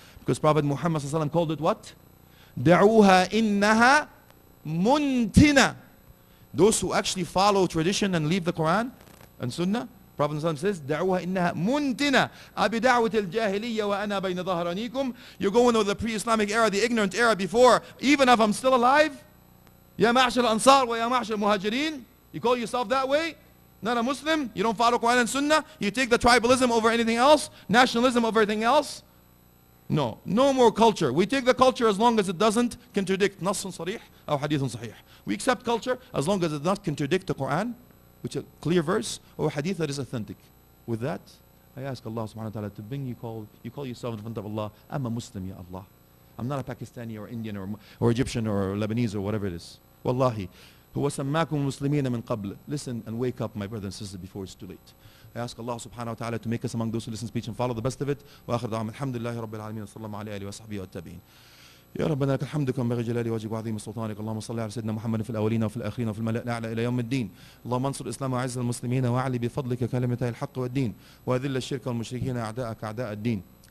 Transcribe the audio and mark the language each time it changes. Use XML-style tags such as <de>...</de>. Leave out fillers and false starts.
<en>Because Prophet Muhammad sallallahu alaihi wasallam called it what? Da'uha innaha muntina. Those who actually follow tradition and leave the Quran and Sunnah, Prophet ﷺ says,</en> <ar>دعوها إنها منتنة أبدعوة الجاهلية وأنا بين ظهرانيكم.</ar> <en>You're going with the pre-Islamic era, the ignorant era before, even if I'm still alive.</en> <ar>يا معشر الأنصار ويا معشر المهاجرين.</ar> <en>You call yourself that way? Not a Muslim? You don't follow Quran and Sunnah? You take the tribalism over anything else? Nationalism over everything else? No. No more culture. We take the culture as long as it doesn't contradict</en> <ar>نص صريح أو حديث صحيح.</ar> <en>We accept culture as long as it does not contradict the Quran, which is a clear verse, or a hadith that is authentic. With that, I ask Allah subhanahu wa ta'ala to bring you call yourself in front of Allah, I'm a Muslim, Ya Allah. I'm not a Pakistani or Indian or Egyptian or Lebanese or whatever it is.</en> <ar>Wallahi. هو سماكم مسلمين من قبل.</ar> <en>Listen and wake up, my brothers and sisters, before it's too late. I ask Allah subhanahu wa ta'ala to make us among those who listen to speech and follow the best of it.</en> <ar>وآخر دعوانا الحمد لله رب العالمين وصلى الله عليه وصحبه والتابعين. يا ربنا لك الحمد كما ينبغي جلال وجهك وعظيم سلطانك. اللهم صل على سيدنا محمد في الاولين وفي الاخرين وفي الملأ الاعلى الى يوم الدين. اللهم انصر الاسلام وعز المسلمين واعلي بفضلك كلمتي الحق والدين واذل الشرك والمشركين اعداءك اعداء الدين.</ar>